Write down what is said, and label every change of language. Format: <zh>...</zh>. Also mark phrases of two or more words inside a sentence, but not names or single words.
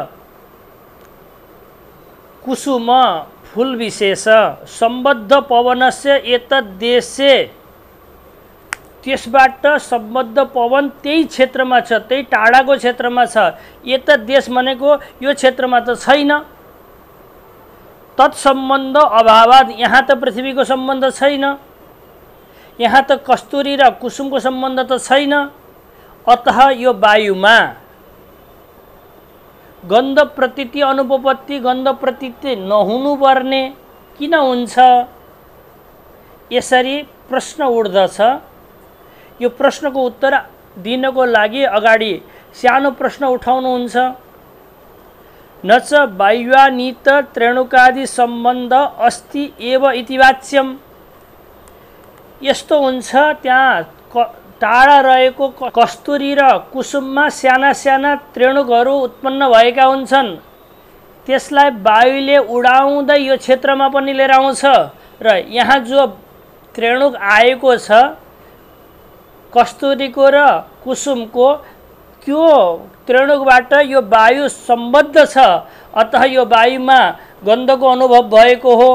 <ne>कुसुम फूल विशेष,</ne> <sa>सम्बद्ध पवनस्य एतद्देशे,</sa> <ne>त्यसबाट सम्बद्ध पवन त्यही क्षेत्रमा छ, त्यही टाढाको क्षेत्रमा छ। एतद्देश भनेको यो क्षेत्रमा त छैन।</ne> <sa>तत्सम्बन्ध अभावात्,</sa> <ne>यहाँ त पृथ्वीको सम्बन्ध छैन, यहाँ त कस्तुरी र कुसुमको सम्बन्ध त छैन। अतः यो वायुमा</ne> <sa>गन्ध प्रतीति अनुपपत्ति,</sa> <ne>गन्ध प्रतीति नहुनुपर्ने किन हुन्छ? यसरी प्रश्न उठ्दछ। यो प्रश्नको उत्तर दिनको लागि अगाडि सानो प्रश्न उठाउनुहुन्छ।</ne> <sa>न च वायुवानीत त्रेणुकादि सम्बन्ध अस्ति एव इति वाच्यम।</sa> <ne>यस्तो हुन्छ, त्यहाँ टाढा रहेको कस्तुरी र कुसुममा साना साना त्रेणुकहरू उत्पन्न भएका हुन्छन्। त्यसलाई वायुले उडाउँदै यो क्षेत्रमा पनि लिएर आउँछ र यहाँ जो त्रेणुक आएको छ कस्तुरीको र कुसुमको, त्यो त्रेणुकबाट यो वायु सम्बद्ध छ, अतः यो वायुमा गन्धको अनुभव भएको हो।</ne>